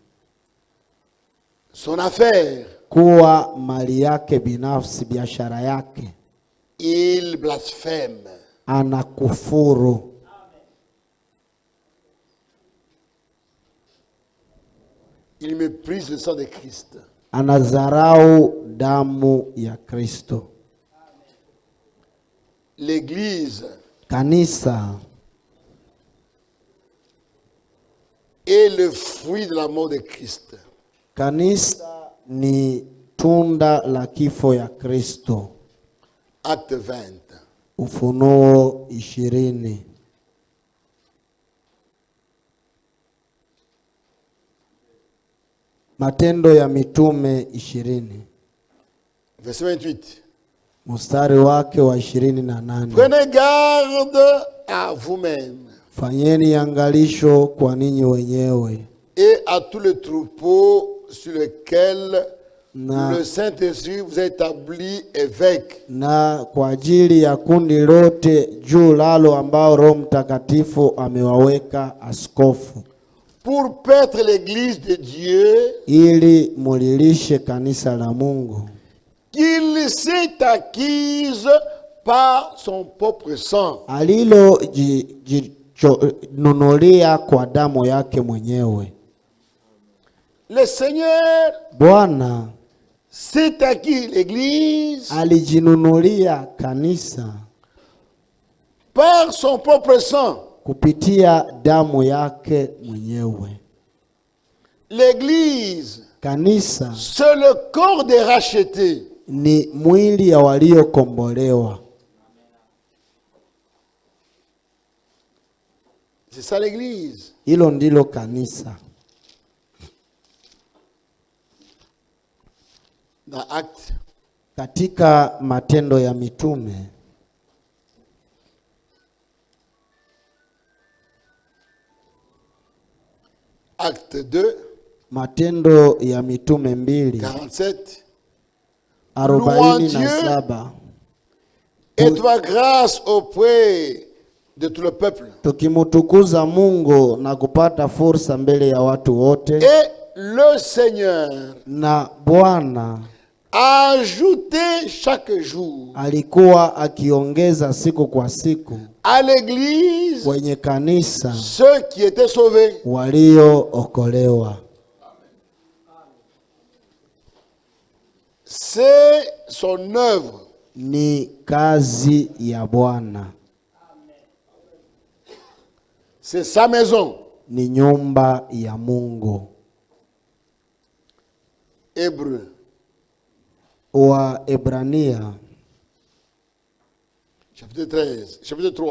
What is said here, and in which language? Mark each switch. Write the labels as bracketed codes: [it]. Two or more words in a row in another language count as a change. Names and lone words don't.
[fr] son affaire. [sw] kuwa mali yake binafsi, biashara yake, [fr] Il blasphème. [sw] anakufuru. [fr] Il méprise le sang de Christ. [sw] Anadharau damu ya Kristo. [fr] L'église [sw] Kanisa [fr] est le fruit de la mort de Christ. [sw] Kanisa ni tunda la kifo ya Kristo. [fr] Acte 20. [sw] Ufunuo 20. Matendo ya Mitume 20. [fr] Verset 28. [sw] Mstari wake wa 28. [fr] Prenez garde à vous-même [sw] Fanyeni angalisho kwa ninyi wenyewe [fr] et à tout le troupeau sur lequel [sw] na, [fr] le Saint-Esprit vous a établi évêque. [sw] na kwa ajili ya kundi lote juu lalo ambao Roho Mtakatifu amewaweka askofu, [fr] Pour paître l'église de Dieu [sw] ili mulilishe kanisa la Mungu [fr] qu'il s'est acquise par son propre sang. [sw] alilo nunulia kwa damu yake mwenyewe. [fr] Le Seigneur [sw] Bwana [fr] s'est acquis l'Église [sw] alijinunulia kanisa [fr] par son propre sang. [sw] kupitia damu yake mwenyewe. [fr] L'Église, [sw] Kanisa [fr] c'est le corps des rachetés. [sw] ni mwili ya waliokombolewa. [fr] C'est ça l'Église. [sw] Hilo ndilo kanisa. [fr] Dans Actes, [sw] Katika Matendo ya Mitume [fr] Acte 2, [sw] Matendo ya Mitume 2 47 [fr] et toi grâce auprès de tout le peuple. [sw] tukimutukuza Mungu na kupata fursa mbele ya watu wote, [fr] Et le Seigneur [sw] na Bwana [fr] a ajouté chaque jour [sw] alikuwa akiongeza siku kwa siku [fr] à l'Église [sw] kwenye kanisa [fr] ceux qui étaient sauvés. [sw] waliookolewa. [fr] C'est son œuvre. [sw] Ni kazi ya Bwana, [fr] C'est sa maison. [sw] ni nyumba ya Mungu. [fr] Hébreu, [sw] Wa Ebrania, [fr] chapitre 13, chapitre 3.